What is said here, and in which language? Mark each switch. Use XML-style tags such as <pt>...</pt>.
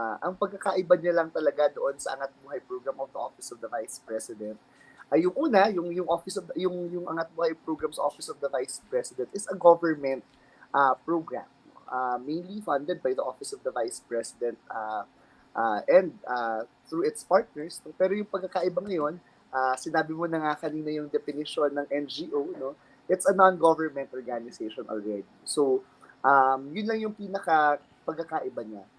<tl>Ang pagkakaiba niya lang talaga doon sa</tl> <en>Angat Buhay program of the Office of the Vice President</en> <tl>ay yung una, yung</tl> <en>office of yung Angat Buhay program's Office of the Vice President is a government program mainly funded by the Office of the Vice President and through its partners. No?</en> <tl>Pero yung pagkakaiba ngayon, sinabi mo na nga kanina yung definition ng NGO, no?</tl> <en>It's a non-government organization already.</en> <tl>So, yun lang yung pinaka pagkakaiba niya.</tl>